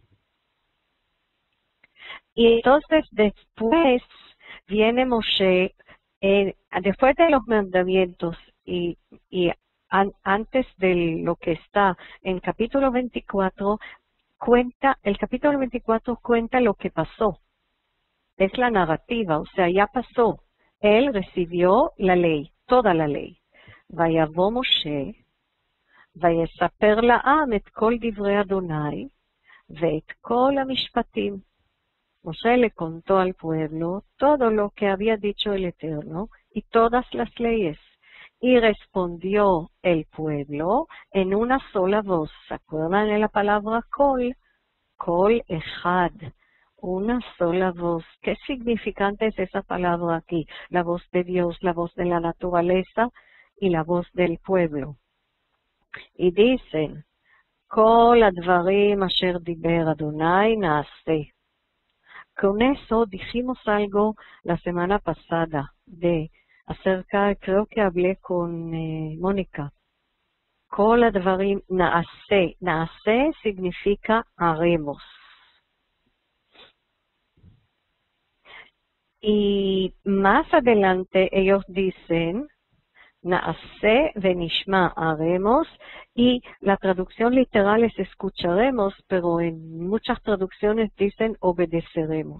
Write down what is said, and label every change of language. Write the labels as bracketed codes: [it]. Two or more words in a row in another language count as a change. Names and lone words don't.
[es] Y entonces después viene Moshe, después de los mandamientos y antes de lo que está en capítulo 24, el capítulo 24 cuenta lo que pasó. Es la narrativa, o sea, ya pasó. Él recibió la ley, toda la ley. [he] ויבא משה, ויספר לעם את כל דברי אדוני, ואת כל המשפטים. [es] Moshe le contó al pueblo todo lo que había dicho el Eterno y todas las leyes. Y respondió el pueblo en una sola voz. ¿Se acuerdan de la palabra kol? [he] קול אחד. [es] Una sola voz. ¿Qué significante es esa palabra aquí? La voz de Dios, la voz de la naturaleza y la voz del pueblo. Y dicen, [he] כל הדברים אשר דיבר אדוני נעשה. [es] Con eso dijimos algo la semana pasada acerca, creo que hablé con Mónica. [he] כל הדברים נעשה. נעשה [es] significa haremos. Y más adelante ellos dicen, [he] נעשה ונשמע, [es] haremos, y la traducción literal es escucharemos, pero en muchas traducciones dicen obedeceremos.